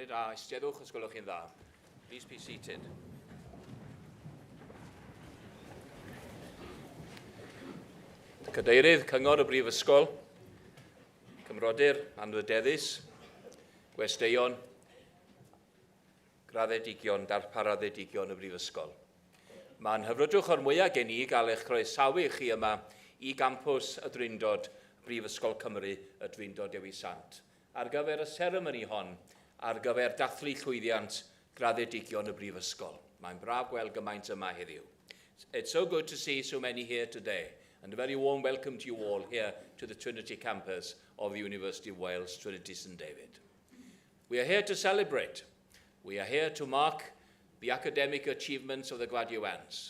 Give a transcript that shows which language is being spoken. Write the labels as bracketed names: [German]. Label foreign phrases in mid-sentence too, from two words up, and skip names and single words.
[Welsh] Eisteddwch os gwelwch chi'n dda. [English] Please be seated. [Welsh] Cadeirydd Cyngor y Brifysgol, Cymrodyr Anrydeddus, Gwesteion, graddedigion, darparadigion y Brifysgol. Mae'n hyfrydwch o'r mwyaf gen i gael eich croesawu chi yma i gampws y Drindod Brifysgol Cymru y Drindod Dewi Sant, ar gyfer y seremoni hon, ar gyfer dathlu llwyddiant graddedigion y Brifysgol. Mae'n braf gweld gymaint yma heddiw. [English] It's so good to see so many here today, and a very warm welcome to you all here to the Trinity campus of the University of Wales, Trinity St David. We are here to celebrate. We are here to mark the academic achievements of the graduands.